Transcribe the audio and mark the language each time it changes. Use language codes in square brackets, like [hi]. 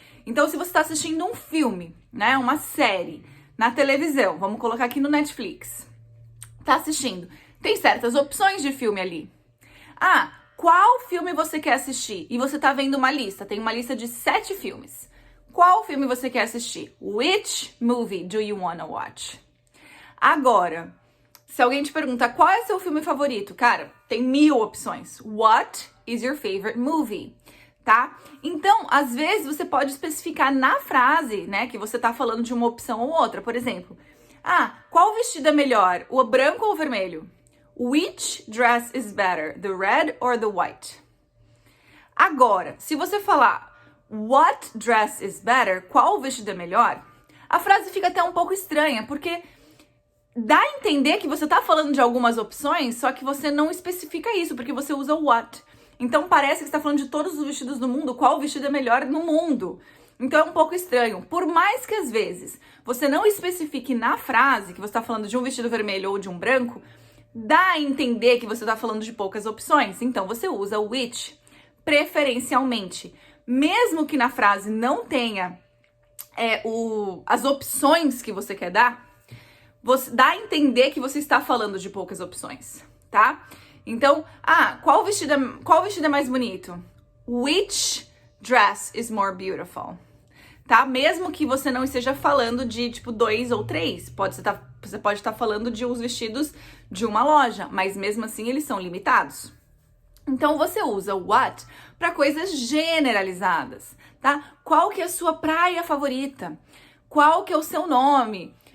[pt] Então, se você está assistindo um filme, né, uma série, na televisão, vamos colocar aqui no Netflix, tá assistindo, tem certas opções de filme ali. Qual filme você quer assistir? E você tá vendo uma lista, tem uma lista de 7 filmes. Qual filme você quer assistir? [en] Which movie do you wanna watch? [pt] Agora, se alguém te pergunta qual é seu filme favorito, cara, tem 1000 opções. [en] What is your favorite movie? [pt] Tá? Então, às vezes você pode especificar na frase, né, que você tá falando de uma opção ou outra. Por exemplo, qual vestido é melhor, o branco ou o vermelho? [en] Which dress is better, the red or the white? [pt] Agora, se você falar [en] what dress is better, [pt] qual vestido é melhor? A frase fica até um pouco estranha, porque dá a entender que você tá falando de algumas opções, só que você não especifica isso, porque você usa o what. Então parece que você tá falando de todos os vestidos do mundo, qual vestido é melhor no mundo. Então é um pouco estranho. Por mais que às vezes você não especifique na frase que você tá falando de um vestido vermelho ou de um branco, dá a entender que você tá falando de poucas opções. Então você usa o which preferencialmente. Mesmo que na frase não tenha as opções que você quer dar, você dá a entender que você está falando de poucas opções, tá? Então, qual vestido é mais bonito? [en] Which dress is more beautiful? [pt] Tá? Mesmo que você não esteja falando de, tipo, 2 ou 3. Você pode estar falando de uns vestidos de uma loja, mas mesmo assim eles são limitados. Então, você usa o what para coisas generalizadas, tá? Qual que é a sua praia favorita? Qual que é o seu nome?